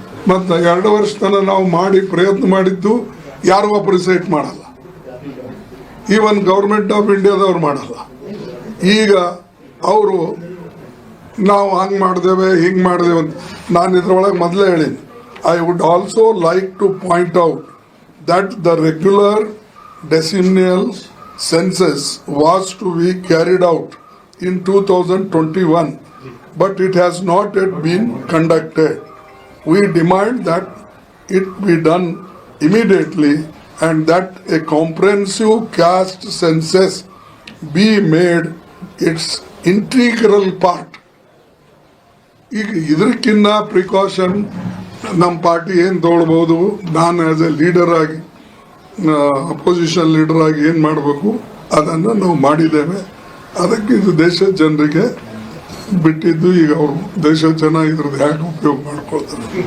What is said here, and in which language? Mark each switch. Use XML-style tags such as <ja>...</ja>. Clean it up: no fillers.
<kn>ಮತ್ತು 2 ವರ್ಷ ತನಕ ನಾವು ಮಾಡಿ ಪ್ರಯತ್ನ ಮಾಡಿದ್ದು ಯಾರು ಅಪ್ರಿಸಿಯೇಟ್ ಮಾಡಲ್ಲ. ಈವನ್ ಗೌರ್ಮೆಂಟ್ ಆಫ್ ಇಂಡಿಯಾದವ್ರು ಮಾಡಲ್ಲ. ಈಗ ಅವರು ನಾವು ಹಂಗೆ ಮಾಡಿದೇವೆ ಹಿಂಗೆ ಮಾಡಿದೇವೆ ಅಂತ ನಾನು ಇದ್ರೊಳಗೆ ಮೊದಲೇ ಹೇಳೀನಿ.</kn> <en>I would also like to point out that the regular decennial census was to be carried out in 2021, but it has not yet been conducted. We demand that it be done immediately and that a comprehensive caste census be made its integral part.</en> <kn>ಈಗ ಇದಕ್ಕಿನ್ನ precaution ನಮ್ಮ party ಏನು ತಗೊಳ್ಬೋದು, ನಾನು as A leader ಆಗಿ opposition leader ಆಗಿ ಏನು ಮಾಡಬೇಕು ಅದನ್ನು ನಾವು ಮಾಡಿದ್ದೇವೆ. ಅದಕ್ಕೆ ಇದು ದೇಶದ ಜನರಿಗೆ ಬಿಟ್ಟಿದ್ದು. ಈಗ ಅವರು ದೇಶದ ಜನ ಇದ್ರದ್ದು ಹೇಗೆ ಉಪಯೋಗ ಮಾಡ್ಕೊಳ್ತಾರೆ.</kn>